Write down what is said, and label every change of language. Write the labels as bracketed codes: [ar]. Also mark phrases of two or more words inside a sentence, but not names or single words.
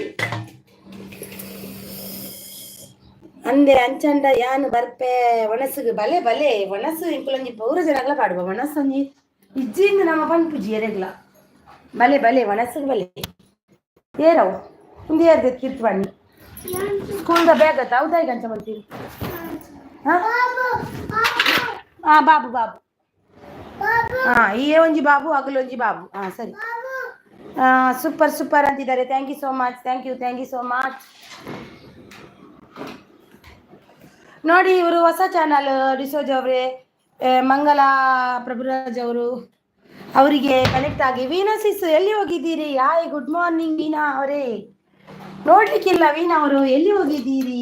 [tcy] ಅಂದೆ ಅಂಚಂಡ ಯಾನು ಬರ್ಪೆ ಒಣಸುಗೆ ಬಲೆ ಬಲೆ ಒಣಸು ಇಂಕುಲಂಜಿ ಪೌರ ಜನಗಳ ಪಾಡುವ ಒಣಸಂಜಿ ಇಜ್ಜಿಂದ ನಮ್ಮ ಪಂಪುಜಿ ಎರೆಗ್ಲ ಬಲೆ ಬಲೆ ಒಣಸುಗೆ ಬಲೆ ಏರವು ಒಂದು ಏರ್ದೆ ಕಿತ್ಬಣ್ಣಿ ಸ್ಕೂಲ್ದ ಬ್ಯಾಗ್ ಆತ ಹೌದಾಗಿ ಅಂಚ ಮಾಡ್ತೀವಿ. ಹಾಂ ಬಾಬು ಬಾಬು ಹಾಂ ಈ ಒಂಜಿ ಬಾಬು ಹಗಲೊಂಜಿ ಬಾಬು ಹಾಂ ಸರಿ. [kn] ಸೂಪರ್ ಸೂಪರ್ ಅಂತಿದ್ದಾರೆ. [en] thank you so much. thank you so much. [kn] ನೋಡಿ ಇವರು ಹೊಸ ಚಾನಲ್ ಡಿಸೋಜ್ ಅವರೇ ಮಂಗಲ ಪ್ರಭುರಾಜ್ ಅವರು ಅವರಿಗೆ ಕನೆಕ್ಟ್ ಆಗಿ. ವೀಣಾ ಸಿಸ್ ಎಲ್ಲಿ ಹೋಗಿದ್ದೀರಿ? [en] hi good morning [kn] ವೀಣಾ ಅವರೇ. ನೋಡ್ಲಿಕ್ಕಿಲ್ಲ ವೀಣಾ ಅವರು ಎಲ್ಲಿ ಹೋಗಿದ್ದೀರಿ?